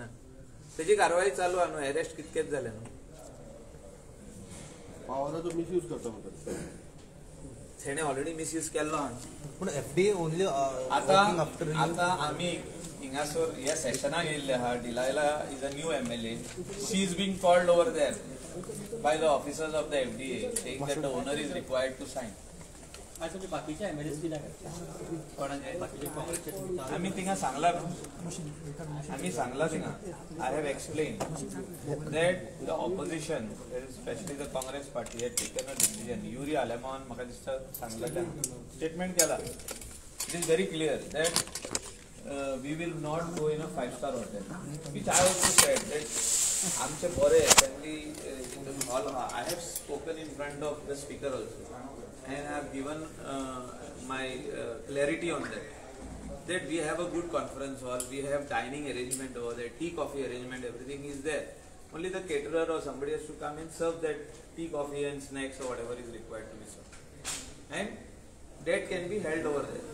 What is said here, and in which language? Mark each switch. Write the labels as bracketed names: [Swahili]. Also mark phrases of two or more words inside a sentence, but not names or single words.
[Konkani] तेजी कारवाई चालू आहा न्हू. अरेस्ट कितकेच जाले न्हू. पावराचो मिसयूज करता म्हणटा. तेणे [English] already misuse [Konkani] केल्लो आहा. पण FDA ओनली आता आमी हिंगासर ह्या सेशनाक येयल्ले आहा. [English] Delilah is a new MLA. She is being called over there by the officers of the FDA saying that the owner is required to sign. [Konkani] बाकीचे MLAs बी आम्ही थिंगा सांगला आम्ही सांगला थिंगा. [English] I have explain that the opposition specially the Congress party had taken a decision. [Konkani] युरी आलेमान म्हाका दिसता सांगला स्टेटमेंट केला. [English] It is very clear that we will not go in a 5-star hotel, which I also said that [Konkani] आमचे बरे फॅमिली हॉल. [English] I have spoken in front of the speaker also and I have given my clarity on that we have a good conference hall, we have dining arrangement over there, tea coffee arrangement, everything is there. Only the caterer or somebody has to come and serve that tea coffee and snacks or whatever is required to be served, and that can be held over there.